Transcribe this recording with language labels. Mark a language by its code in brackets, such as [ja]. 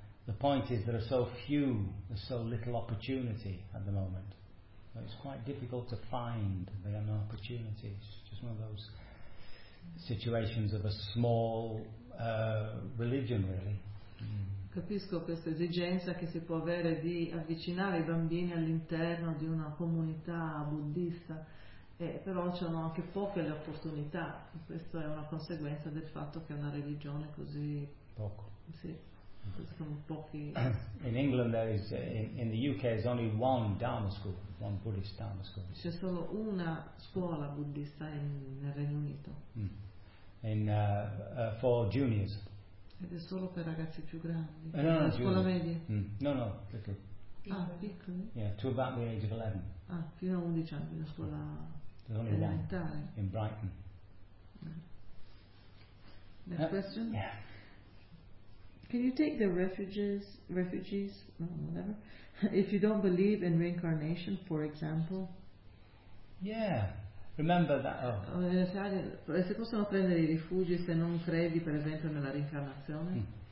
[en] The point is there are so few, there's so little opportunity at the moment. So it's quite difficult to find. There are no opportunities. Just one of those situations of a small religion, really. [it] Capisco questa esigenza che si può avere di avvicinare I bambini all'interno di una comunità buddista. Però ci sono anche poche le opportunità, questa è una conseguenza del fatto che è una religione così poco. Sì, sono pochi. [en] In England there is in the UK there's only one Dharma school, one Buddhist Dharma school. [it] C'è solo una scuola buddista nel Regno Unito. [en] For juniors. [it] Ed è solo per ragazzi più grandi. No, la scuola media. No, perché. Ah, piccoli? [en] Yeah, to about the age of 11. [it] Ah, fino a 11 anni, la scuola elementare. [en] In Brighton. Next question? Yeah. Can you take the refugees, whatever, if you don't believe in reincarnation, for example? Yeah. Remember that. [it] Se possono prendere I rifugi se non credi, per esempio, nella reincarnazione?